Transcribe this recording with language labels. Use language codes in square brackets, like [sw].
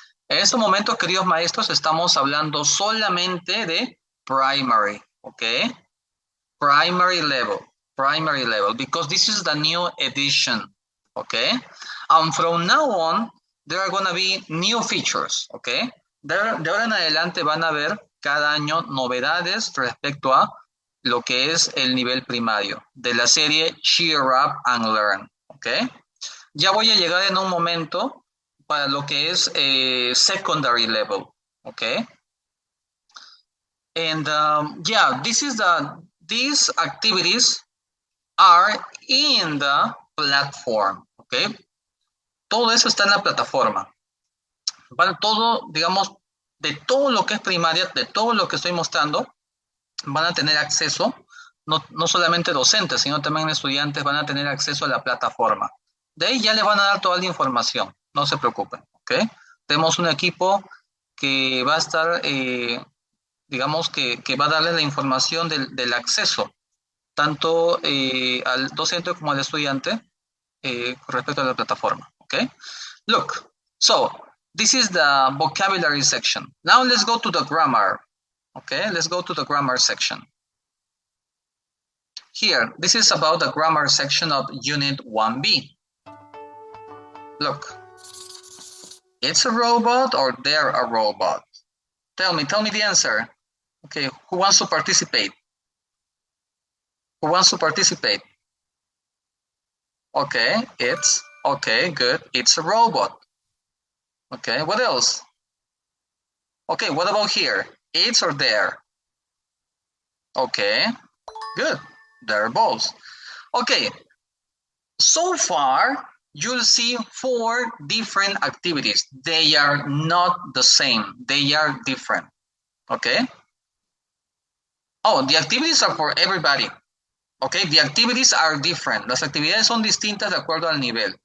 [es] En estos momentos, queridos maestros, estamos hablando solamente de primary, okay? [en] Primary level, because this is the new edition, okay? And from now on, there are going to be new features, okay? [es] De ahora en adelante van a ver cada año novedades respecto a lo que es el nivel primario de la serie Cheer Up and Learn, okay? Ya voy a llegar en un momento para lo que es secondary level, okay? [en] And yeah, these activities are in the platform, okay? [es] Todo eso está en la plataforma. Para todo, digamos, de todo lo que es primaria, de todo lo que estoy mostrando, van a tener acceso, no solamente docentes, sino también estudiantes van a tener acceso a la plataforma. De ahí ya les van a dar toda la información, no se preocupen, ¿ok? Tenemos un equipo que va a estar, digamos, que va a darles la información del acceso, tanto al docente como al estudiante, respecto a la plataforma, ¿ok? [en] Look, so, this is the vocabulary section. Now let's go to the grammar. Okay, let's go to the grammar section. Here, this is about the grammar section of Unit 1B. Look, it's a robot or they're a robot? Tell me the answer. Okay, who wants to participate? Who wants to participate? Okay, okay, good. It's a robot. Okay, what else? Okay, what about here? It's or there? Okay, good. They're both. Okay, so far you'll see 4 different activities. They are not the same. They are different. Okay? Oh, the activities are for everybody. Okay, the activities are different. [es] Las actividades son distintas de acuerdo al nivel.